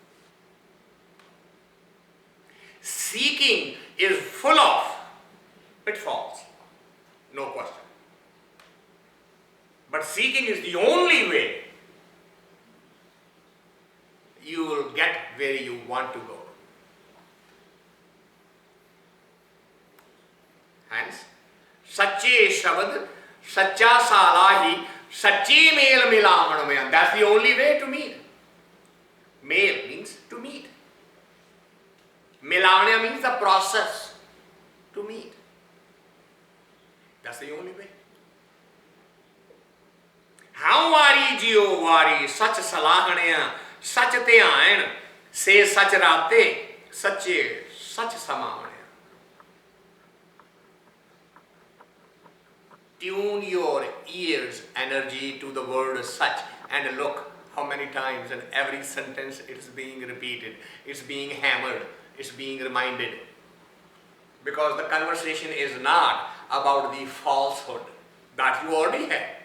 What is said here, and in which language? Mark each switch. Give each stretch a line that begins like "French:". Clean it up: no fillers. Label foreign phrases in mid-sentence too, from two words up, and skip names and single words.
English: Seeking is full of pitfalls, no question. But seeking is the only way you will get where you want to go. Hence,
Punjabi: ਸਚੇ ਸਬਦਿ, ਸਚਾ ਸਾਲਾਹੀ, ਸਚੈ ਮੇਲਿ ਮਿਲਾਵਣਿਆ.
English: That's the only way to meet. Mayl means to meet. Milaavani-aa means the process to meet. That's the only way.
Punjabi: ਵਾਰੀ, ਜੀਉ, ਵਾਰੀ, ਸਚੁ ਸਲਾਹਣਿਆ, ਸਚੁ ਧਿਆਇਨਿ, ਸੇ ਸਚਿ ਰਾਤੇ, ਸਚੇ, ਸਚਿ ਸਮਾਵਣਿਆ.
English: Tune your ears energy to the word such and look how many times in every sentence it is being repeated, it's being hammered, it's being reminded. Because the conversation is not about the falsehood that you already have.